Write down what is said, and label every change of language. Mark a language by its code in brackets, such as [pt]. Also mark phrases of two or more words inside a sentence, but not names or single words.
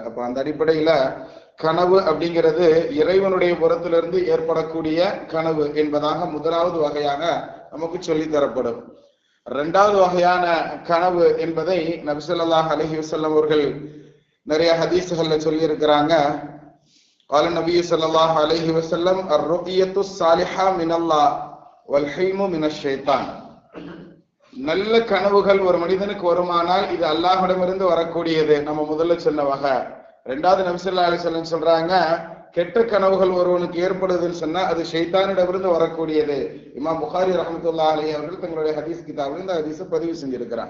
[ta] அப்ப அந்த அடிப்படையில கனவு அப்படிங்கிறது இறைவனுடைய புறத்திலிருந்து ஏற்படக்கூடிய கனவு என்பதாக முதலாவது வகையாக நமக்கு சொல்லி தரப்படும். 2வது வகையான கனவு என்பதை நபி [ar] صلى الله عليه وسلم [ta] அவர்கள் நிறைய ஹதீஸ்கள்ல சொல்லி இருக்கிறாங்க. [ar] قال النبي صلى الله عليه وسلم: الرؤية الصالحة من الله والحلم من الشيطان. [ta] நல்ல கனவுகள் ஒரு மனிதனுக்கு வருமானால் இது அல்லாஹ்விடமிருந்து வரக்கூடியது, நம்ம முதல்ல சொன்ன வகை. 2வது நபி [ar] صلى الله عليه وسلم [ta] சொல்றாங்க, கெட்ட கனவுகள் ஒருவனுக்கு ஏற்படுதுன்னு சொன்னா அது ஷைத்தானிடமிருந்து வரக்கூடியது. இமாம் புகாரி [ar] رحمة الله عليه [ta] அவர்கள் தங்களுடைய ஹதீஸ் கிதாபில் இந்த ஹதீஸை பதிவு செஞ்சிருக்கிறாங்க.